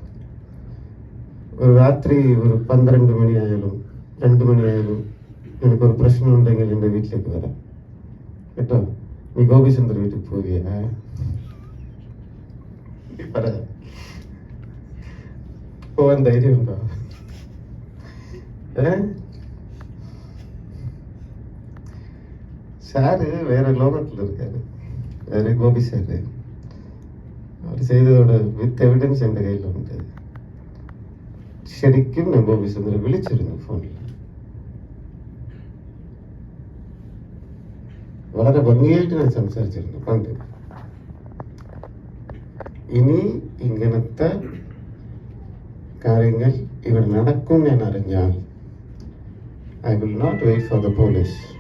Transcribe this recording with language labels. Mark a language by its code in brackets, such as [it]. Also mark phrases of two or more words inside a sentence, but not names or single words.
[ml] രാത്രി ഒരു 12 മണിയായാലും 2 മണിയായാലും എനിക്കൊരു പ്രശ്നം ഉണ്ടെങ്കിൽ എൻ്റെ വീട്ടിലേക്ക് വരാം കേട്ടോ. നീ ഗോപി സുന്ദർ വീട്ടിൽ പോവിയാ? പോവാൻ ധൈര്യമുണ്ടോ? [ta] சாரு வேற லோகத்தில் இருக்காரு, வேற கோபி சாரு. அவர் செய்ததோட [en] with evidence [ta] என் கையில் உண்டு. [ml] ശരിക്കും ഞാൻ ഗോപി സുന്ദരെ വിളിച്ചിരുന്നു ഫോണിൽ. വളരെ ഭംഗിയായിട്ട് ഞാൻ സംസാരിച്ചിരുന്നു പണ്ട്. ഇനി ഇങ്ങനത്തെ കാര്യങ്ങൾ ഇവിടെ നടക്കും ഞാൻ അറിഞ്ഞാൽ [en] I will not wait for the police.